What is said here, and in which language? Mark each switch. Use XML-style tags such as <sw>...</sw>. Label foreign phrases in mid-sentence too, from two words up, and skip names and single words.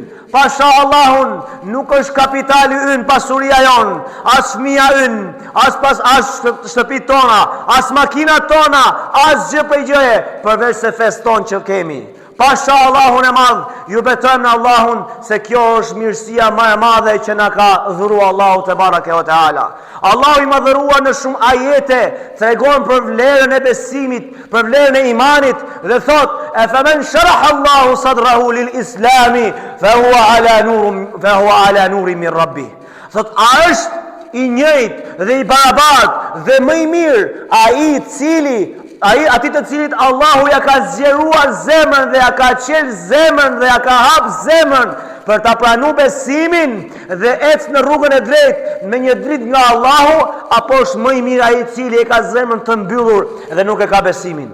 <sq>Pasha Allahun, nuk është kapitali ynë, pasuria jonë, as fëmia ynë, as shtëpit tona, as makinat tona, as gjë për gjëje, përveç se feston që kemi. Pasha Allahun e madh, ju betojmë në Allahun se kjo është mirësia më e madhe që na ka dhuruar Allahu te bareke o teala. Allahu I madhëruar në shumë ajete tregon për vlerën e besimit, për vlerën e imanit dhe thot:</sq> <ar>"أفمن شرح الله صدره للإسلام فهو على نور من ربه."</ar> <sq>Thot a është I njëjtë dhe I barabartë dhe më I mirë ati të cilit Allahu ja ka zgjeruar zemrën dhe ja ka qelë zemrën dhe ja ka hap zemrën për ta pranuar besimin dhe ecë në rrugën e drejtë me një dritë nga Allahu, apo është më I mirë ai I cili e ka zemrën të mbyllur dhe nuk e ka besimin?</sq>